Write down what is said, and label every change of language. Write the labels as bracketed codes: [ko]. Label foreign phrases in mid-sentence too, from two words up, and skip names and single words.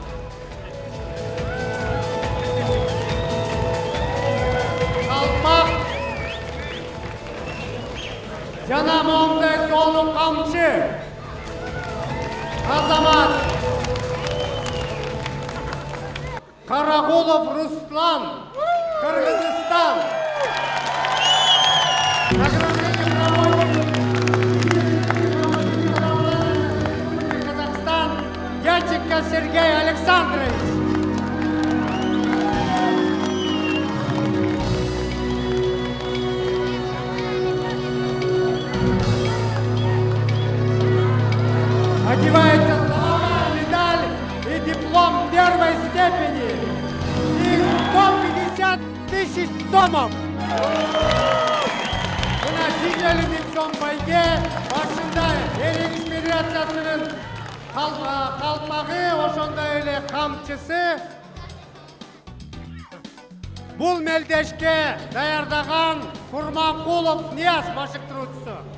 [ky] жана момундай солу камчы Азамат Карагулов Руслан, Кыргызстан. Казахстан, Яченко Сергей Александрович. [ru] Одевается медаль и диплом первой степени и 150 000 сомов. [ky] Мына 150 000 сом байге башында Эрең иш федерациясынын калпагы, ошондой эле камчысы. Бул мелдешке даярдаган Курманкулов Нияз башыктыруучусу.